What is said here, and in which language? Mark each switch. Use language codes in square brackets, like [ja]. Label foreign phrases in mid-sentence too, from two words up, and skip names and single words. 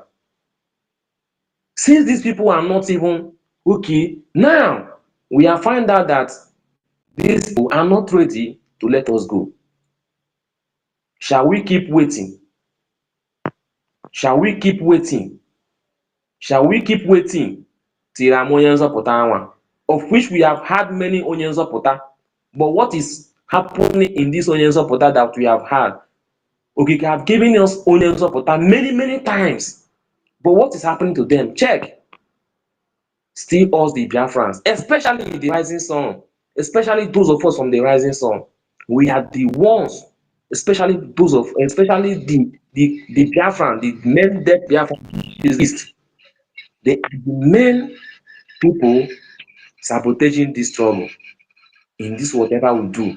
[en] Since these people are not even okay, now we are find out that these people are not ready to let us go. Shall we keep waiting? Shall we keep waiting? Shall we keep waiting till I'm [ig] onye nzọpụta anwa? [en] Of which we have had many [ig] onye nzọpụta. [en] But what is happening in this [ig] onye nzọpụta [en] that we have had? Okike have given us [ig] onye nzọpụta [en] many times. But what is happening to them? Check. Still us the Biafrans, especially the rising sun, especially those of us from the rising sun. We are the ones, especially the Biafran, the men dead Biafran is they are the main people sabotaging this struggle in this whatever we do.